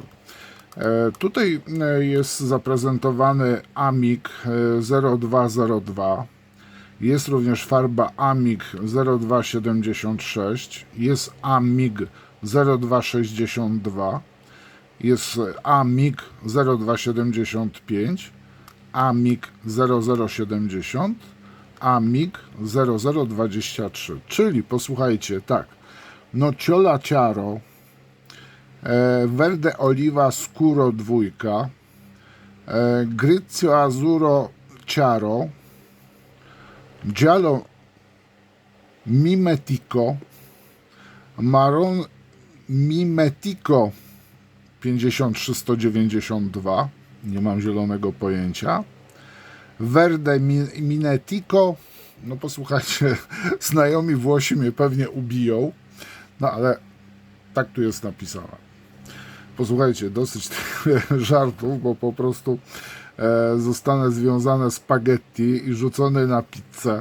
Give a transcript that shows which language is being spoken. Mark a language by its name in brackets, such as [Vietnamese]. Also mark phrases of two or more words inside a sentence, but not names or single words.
[Polish] Tutaj jest zaprezentowany AMIG 0202, jest również farba AMIG 0276, jest AMIG 0262, jest AMIG 0275, AMIG 0070, AMIG 0023, czyli posłuchajcie, tak, [Italian] Nocciola Chiaro, Verde Oliva Scuro 2, Grigio Azzurro Chiaro, Giallo Mimetico, Marron Mimetico 53192, [Polish] nie mam zielonego pojęcia, [Italian] Verde Minetico, [Polish] no posłuchajcie, znajomi Włosi mnie pewnie ubiją, no ale tak tu jest napisane. Posłuchajcie, dosyć tych żartów, bo po prostu zostanę związane spaghetti i rzucony na pizzę.